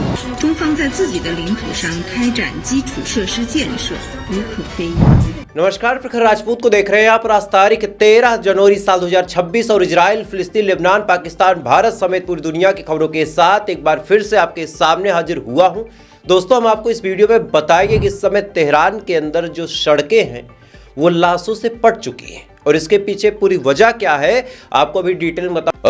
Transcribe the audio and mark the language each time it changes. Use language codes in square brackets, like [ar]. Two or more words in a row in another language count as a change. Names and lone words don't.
[zh] 中方在自己的领土上开展基础设施建设无可非议。 [hi] नमस्कार, प्रखर राजपूत को देख रहे हैं आप। आज तारीख 13 जनवरी साल 2026 और इजराइल, फिलिस्तीन, लेबनान, पाकिस्तान, भारत समेत पूरी दुनिया की खबरों के साथ एक बार फिर से आपके सामने हाजिर हुआ हूं। दोस्तों, हम आपको इस वीडियो में बताएंगे कि इस समय तेहरान के अंदर जो सड़कें हैं वो लाशों से पट चुकी हैं और इसके पीछे पूरी वजह क्या है आपको अभी डिटेल में बता।